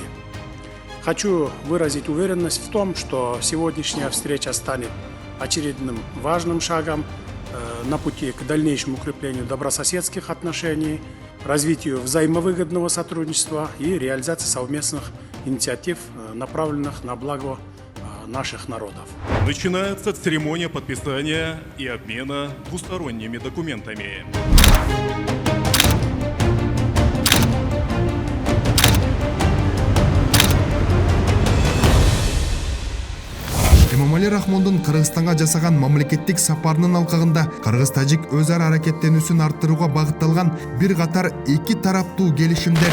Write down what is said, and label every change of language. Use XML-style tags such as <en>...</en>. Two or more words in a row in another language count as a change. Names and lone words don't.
<ru>Хочу выразить уверенность в том, что сегодняшняя встреча станет очередным важным шагом на пути к дальнейшему укреплению добрососедских отношений, развитию взаимовыгодного сотрудничества и реализации совместных инициатив, направленных на благо наших народов. Начинается церемония подписания и обмена двусторонними документами.</ru> <ky>Эмомали Рахмондун Кыргызстанга жасаган мамлекеттик сапарынын алкагында Кыргыз-Тажик өз ара аракеттенүүсүн арттырууга багытталган бир катар эки тараптуу келишимдер.</ky>